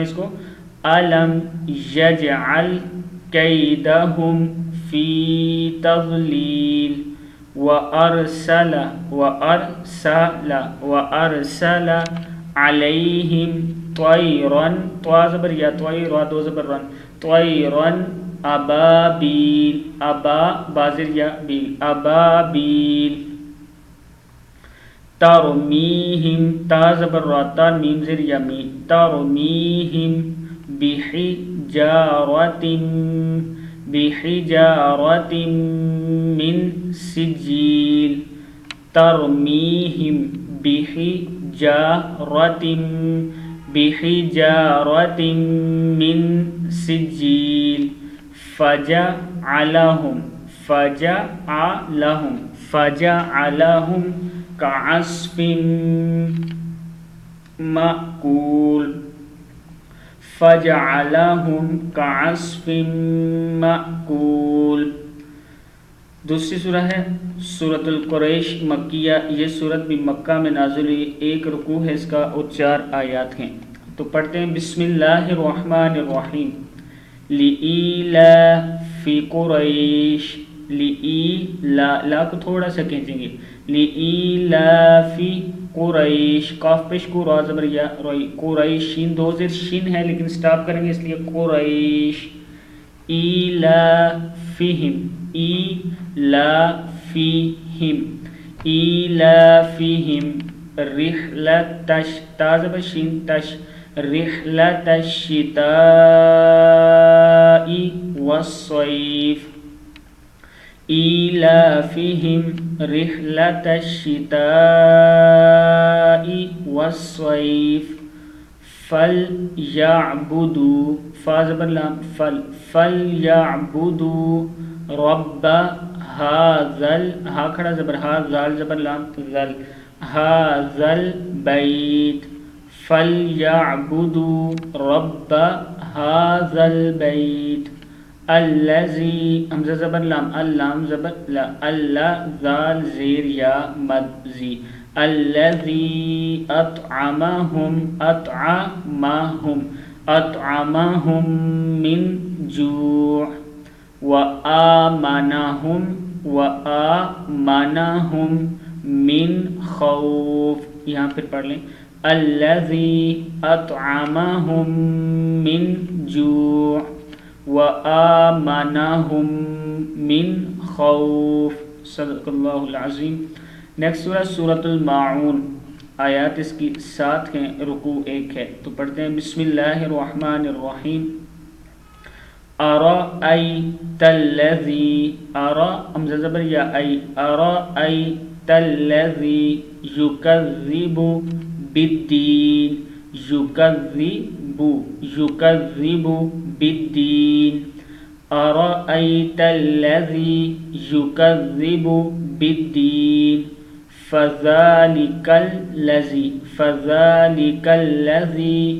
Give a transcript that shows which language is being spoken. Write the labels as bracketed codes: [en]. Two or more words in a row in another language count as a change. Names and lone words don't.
[ar] اس کو، علم یجعل کیدہم فی تضلیل، وارسل، وارسل، وارسل علیہم طیرا، طوا زبر یا، طیرا دو زبر رن، طیرا ابابیل، ابا بازر یا بیل، ابابیل، ترمیہم تا زبر را، ترمیم زر یا می، ترمیہم بحجارۃ، بحجارۃ من سجیل، ترمیہم بحجارۃ، بحجارۃ من سجیل، فجعلہم، فجعلہم، فجعلہم کعصف مأکول، فجعلہم کعصف مأکول۔ [ur] دوسری سورہ ہے سورۃ القریش مکیہ، یہ سورت بھی مکہ میں نازل ہوئی، ایک رکوع ہے اس کا اور 4 آیات ہیں۔ تو پڑھتے ہیں۔ [ar] بسم اللہ الرحمن الرحیم۔ لإیلاف قریش، [ur] لا کو تھوڑا سا کھینچیں گے، [ar] لإیلاف قریش، [ur] کاف پیش کو را زبر یا روئی، قریش شین دو زیر شین ہے لیکن سٹاپ کریں گے اس لیے قریش، [ar] ایلافہم، ایلافہم، ایلافہم رحلۃ تا زبر شین تش، رحلۃ الشتاء والصیف، ایلافہم رحلۃ الشتاء والصیف، فلیعبدوا فا زبر لام فل، فلیعبدوا رب ہاذل، ہا کھڑا زبر ہا، ذال زبر لام ذل، ہاذل بیت، فلیعبدوا رب ہاذل بیت، الذی حمزہ زبر لام، اللام زبر لا، اللہ ذال زیر یا مد زی، الذی اطعمہم، اطعمہم، اطعمہم من جوع، وآمنہم، وآمنہم من خوف، [ur] یہاں پھر پڑھ لیں، [ar] الذی اطعمہم من جوع وآمنہم من خوف، صدق اللہ العظیم۔ [ur] نیکسٹ سورہ سورۃ الماعون، آیات اس کی 7 ہیں، رکوع 1 ہے۔ تو پڑھتے ہیں۔ [ar] بسم اللہ الرحمن الرحیم۔ ارأیت الذی، ارا حمزہ زبر یا ای، ارأیت الذی یکذب بالدین، یکذب، یکذب بالدین، ارأیت الذی یکذب بالدین، فذلک الذی، فذلک الذی